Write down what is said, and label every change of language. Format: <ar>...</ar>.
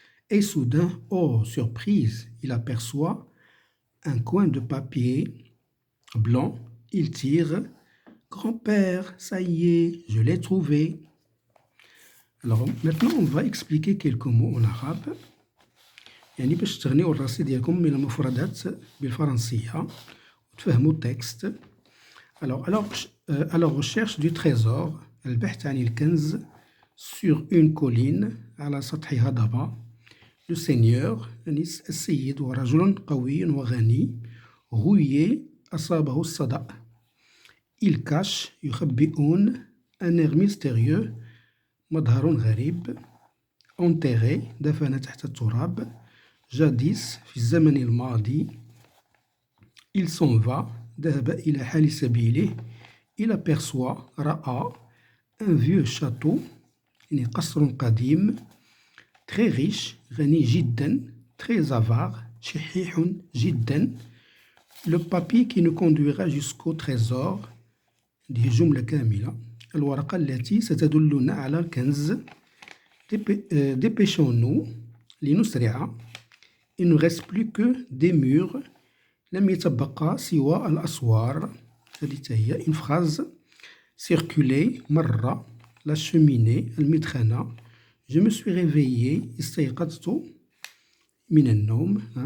<fr>Et soudain, oh surprise, il aperçoit un coin de papier blanc. Il tire. Grand-père, ça y est, je l'ai trouvé. Alors maintenant, on va expliquer quelques mots en arabe.</fr> <ar>يعني باش تغنيو الراسي ديالكم من المفردات بالفرنسية وتفهموا التكست.</ar> <fr>à la recherche du trésor،</fr> <ar>البحث عن الكنز.</ar> <fr>sur une colline،</fr> <ar>على سطح هضبة.</ar> <fr>le seigneur،</fr> <ar>يعني السيد ورجل قوي وغني.</ar> <fr>rouillé،</fr> <ar>أصابه الصدأ.</ar> <fr>il cache،</fr> <ar>يخبئون.</ar> <fr>un air mystérieux،</fr> <ar>مظهر غريب.</ar> <fr>enterré،</fr> <ar>دفن تحت التراب.</ar> <fr>jadis،</fr> <ar>في الزمن الماضي.</ar> <fr>il s'en va،</fr> <ar>ذهب إلى حال سبيله.</ar> <fr>il aperçoit،</fr> <ar>رأى.</ar> <fr>un vieux château،</fr> <ar>يعني قصر قديم.</ar> <fr>très riche،</fr> <ar>غني جدا.</ar> <fr>très avare،</fr> <ar>شحيح جدا.</ar> <fr>le papier qui nous conduira jusqu'au trésor،</fr> <ar>دي جملة كاملة. الورقة التي ستدلنا على الكنز.</ar> <fr>dépêchons-nous،</fr> <ar>لنسرع.</ar> <fr>il ne reste plus que des murs،</fr> <ar>لم يتبقى سوى الأسوار. هذه هي</ar> <fr>une phrase. circuler،</fr> <ar>مرة.</ar> <fr>la cheminée،</fr> <ar>المدخنة.</ar> <fr>Je me suis réveillé,</fr> <ar>استيقظت من النوم.</ar>